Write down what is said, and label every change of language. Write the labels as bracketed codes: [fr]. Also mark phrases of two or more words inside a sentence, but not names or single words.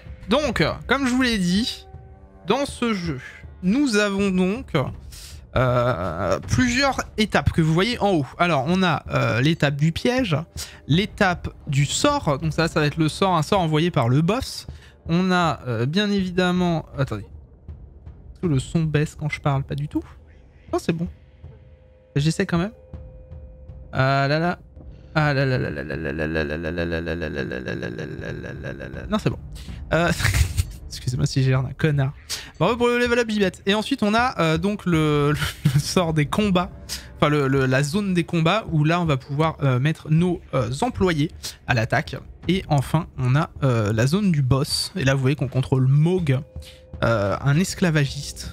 [fr] Donc, comme je vous l'ai dit, dans ce jeu, nous avons donc plusieurs étapes que vous voyez en haut. Alors, on a l'étape du piège, l'étape du sort. Donc ça va être le sort, un sort envoyé par le boss. On a bien évidemment... Attendez. Est-ce que le son baisse quand je parle? Pas du tout. Non, c'est bon. J'essaie quand même. Ah là là. Ah là là là là là là là là là là là là là là là. Non, c'est bon. Excusez-moi si j'ai l'air d'un connard. Bravo pour le [en] level up [fr] Bibette. Et ensuite on a donc le sort des combats. Enfin la zone des combats où là on va pouvoir mettre nos employés à l'attaque. Et enfin on a la zone du boss. Et là vous voyez qu'on contrôle Mohg, un esclavagiste.